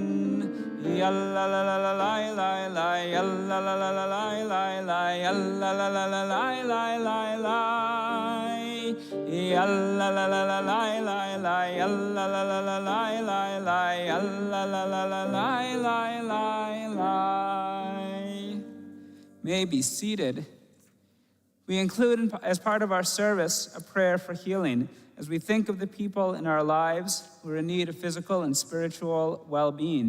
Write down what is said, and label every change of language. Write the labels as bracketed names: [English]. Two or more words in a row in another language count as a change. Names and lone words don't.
[English] יאללה לה לה לה לה לה לה, יאללה לה לה לה לה לה לה, יאללה לה לה לה לה לה לה לה, יאללה לה לה לה לה לה לה, יאללה לה לה לה לה לה לה, יאללה לה לה לה לה לה לה. May be seated. We include as part of our service a prayer for healing as we think of the people in our lives who are in need of physical and spiritual well-being.